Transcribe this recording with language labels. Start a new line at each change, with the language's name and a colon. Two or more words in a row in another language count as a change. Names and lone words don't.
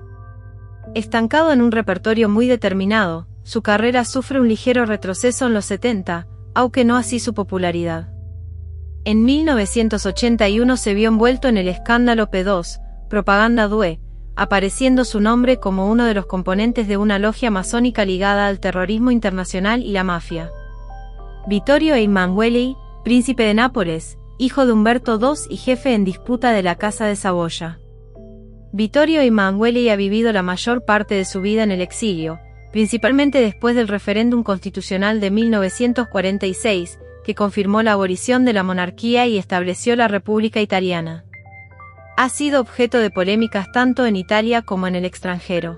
Spanish: Estancado en un repertorio muy determinado, su carrera sufre un ligero retroceso en los 70, aunque no así su popularidad. En 1981 se vio envuelto en el escándalo P2, Propaganda Due, apareciendo su nombre como uno de los componentes de una logia masónica ligada al terrorismo internacional y la mafia. Vittorio Emanuele, príncipe de Nápoles, hijo de Humberto II y jefe en disputa de la Casa de Saboya. Vittorio Emanuele ha vivido la mayor parte de su vida en el exilio, principalmente después del referéndum constitucional de 1946, que confirmó la abolición de la monarquía y estableció la República Italiana. Ha sido objeto de polémicas tanto en Italia como en el extranjero.